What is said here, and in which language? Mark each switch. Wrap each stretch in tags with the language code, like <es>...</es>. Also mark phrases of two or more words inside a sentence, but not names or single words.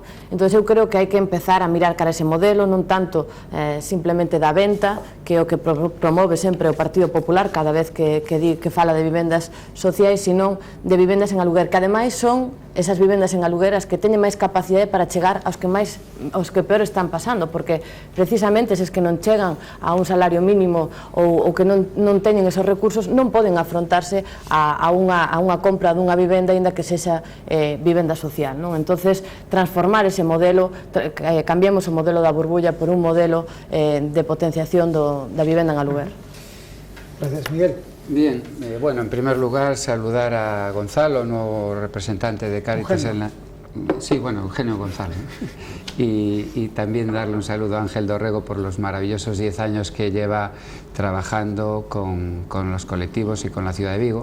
<gl>Entón eu creo que hai que empezar a mirar cara a ese modelo, non tanto simplemente da venta, que é o que promove sempre o Partido Popular cada vez que fala de vivendas sociais, sino de vivendas en aluguer, que ademais son esas vivendas en aluguer as que teñen máis capacidade para chegar aos que peor están pasando, porque precisamente eses que non chegan a un salario mínimo ou que non teñen esos recursos non poden afrontarse a unha compra dunha vivenda aínda que sexa vivenda social, non? Entonces, transformar ese modelo, cambiemos o modelo da burbulla por un modelo de potenciación da vivenda en aluguer.</gl> <es>Gracias, Miguel. Bien, bueno, en primer lugar saludar a Gonzalo, nuevo representante de Cáritas en la... Sí, bueno, Eugenio Gonzalo. Y también darle un saludo a Ángel Dorrego por los maravillosos 10 años que lleva trabajando con los colectivos y con la ciudad de Vigo.</es>